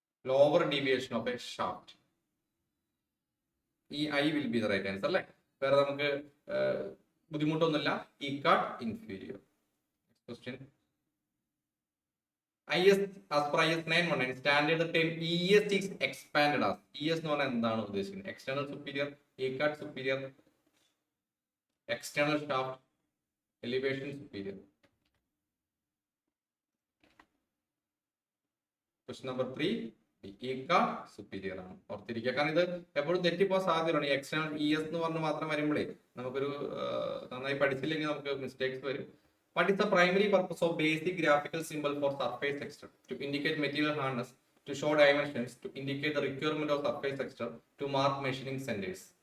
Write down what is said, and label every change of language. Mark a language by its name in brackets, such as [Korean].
[English] Lower deviation of a shaft. E I will be the right answer അല്ലേ. [Malayalam] വേറെ നമുക്ക് ബുദ്ധിമുട്ടൊന്നുമില്ല. E card inferior. [English] Question IS as per IS 919 standard term ES is expanded as. [Malayalam] ES എന്ന് പറഞ്ഞാൽ എന്താണ് ഉദ്ദേശിക്കുന്നത്? External superior, E card superior, external shaft, elevation superior. Question number 3 E card superior ആണ്. ഓർത്തിരിക്കുക, കാരണം ഇത് എപ്പോഴും തെറ്റിപ്പോ സാധ്യതയാണ്. ഈ എക്സ്റ്റേണൽ ES എന്ന് പറഞ്ഞ് മാത്രം വരുമ്പോഴേ നമുക്കൊരു നന്നായി പഠിച്ചില്ലെങ്കിൽ നമുക്ക് മിസ്റ്റേക്സ് വരും. [English] What is the primary purpose of basic graphical symbol for surface texture? To indicate material hardness, to show dimensions, to indicate the requirement of surface texture, to mark measuring centers.